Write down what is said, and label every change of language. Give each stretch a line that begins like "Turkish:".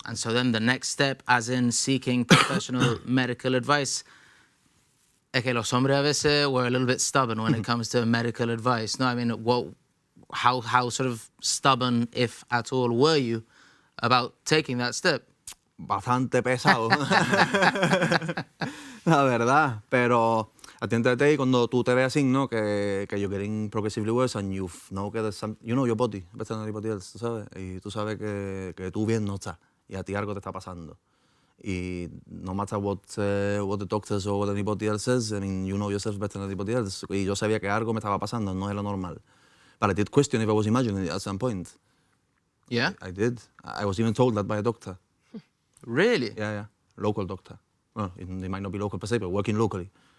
English: And so then the next step, as in seeking professional medical advice, okay,
Spanish: los hombres a veces
English: were a little bit stubborn when it comes to medical advice. No, I mean, how sort of stubborn, if at all, were you about taking that step?
Spanish: Bastante pesado, la verdad, pero
English: at the end of the day,
Spanish: cuando tú te ves así, ¿no? Que
English: you're getting progressively worse and you know
Spanish: que
English: you know your body better than anybody else,
Spanish: tú sabes, y tú sabes que tú bien no estás y a ti algo te está pasando.
English: Y no matter what the doctors or what anybody else says, I mean, you know yourself better than anybody else.
Spanish: Y yo sabía que algo me estaba pasando, no es lo normal.
English: But I did question if I was imagining it at some point. Yeah? I did. I was even told that by a doctor. Really? Yeah. Local doctor. Well, it might not be local per se, but working locally.